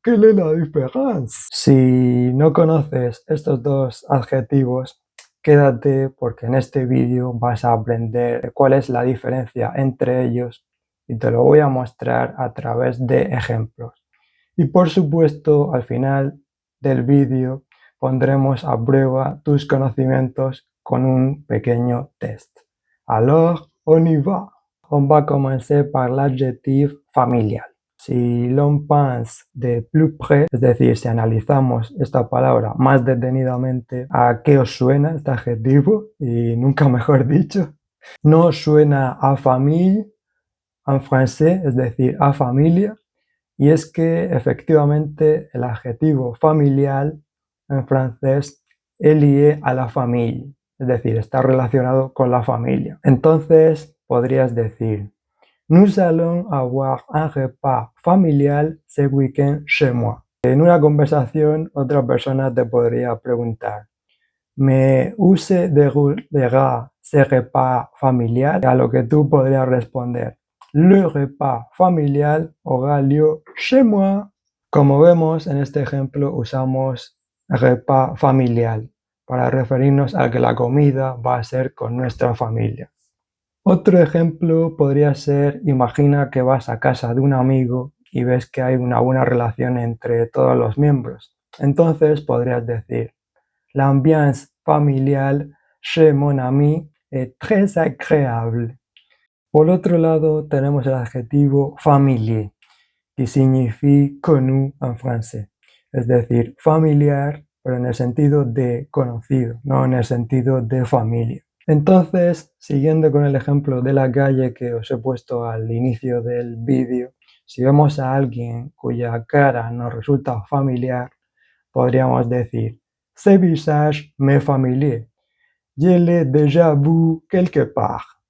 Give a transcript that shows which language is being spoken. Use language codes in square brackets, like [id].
[es] ¿Qué es la diferencia? Si no conoces estos dos adjetivos, quédate porque en este vídeo vas a aprender cuál es la diferencia entre ellos y te lo voy a mostrar a través de ejemplos. Y por supuesto, al final del vídeo pondremos a prueba tus conocimientos con un pequeño test. [fr] Alors, on y va. On va commencer par l'adjectif familial. Si l'on pense de plus près, [es] es decir, si analizamos esta palabra más detenidamente, ¿a qué os suena este adjetivo? Y nunca mejor dicho. No suena a famille en francés, es decir, a familia. Y es que efectivamente el adjetivo familiar en francés es lié a la familia, es decir, está relacionado con la familia. Entonces podrías decir, [fr] nous allons avoir un repas familial ce week-end chez moi. [es] En una conversación, otra persona te podría preguntar, [fr] ¿mais où se déroulera ce repas familial? [es] A lo que tú podrías responder, [fr] le repas familial aura lieu chez moi. [es] Como vemos en este ejemplo usamos repas familiar para referirnos a que la comida va a ser con nuestra familia. Otro ejemplo podría ser, imagina que vas a casa de un amigo y ves que hay una buena relación entre todos los miembros. Entonces podrías decir, [fr] l'ambiance familiale chez mon ami est très agréable. [es] Por otro lado, tenemos el adjetivo familier, que significa connu en francés, es decir, familiar, pero en el sentido de conocido, no en el sentido de familia. Entonces, siguiendo con el ejemplo de la calle que os he puesto al inicio del vídeo, si vemos a alguien cuya cara nos resulta familiar, podríamos decir, [fr] ce visage m'est familier, je l'ai déjà vu quelque part.